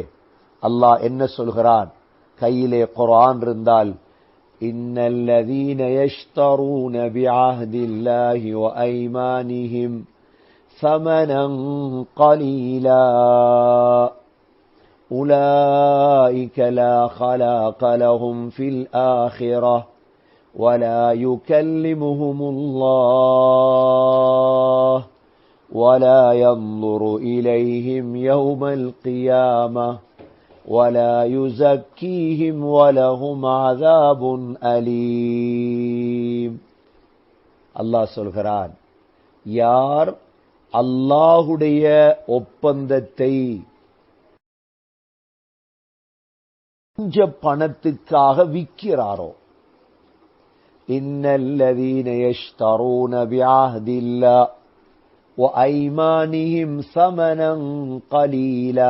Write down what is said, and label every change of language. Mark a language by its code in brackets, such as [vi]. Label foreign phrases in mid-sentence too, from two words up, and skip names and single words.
[ta] அல்லாஹ் என்ன சொல்கிறான்? கையிலே குர்ஆன் இருந்தால், [ar] إن الذين يشترون بعهد الله وأيمانهم ثمنا قليلا أولئك لا خلاق لهم في الآخرة ولا يكلمهم الله ولا ينظر إليهم يوم القيامة ولا يزكيهم ولهم عذاب أليم. [ta] அல்லாஹ் சொல்கிறான், யார் அல்லாஹுடைய ஒப்பந்தத்தை கொஞ்ச பணத்துக்காக விற்கிறாரோ, [ar] إن الذين يشترون بعهد الله وأيمانهم ثمنا قليلا.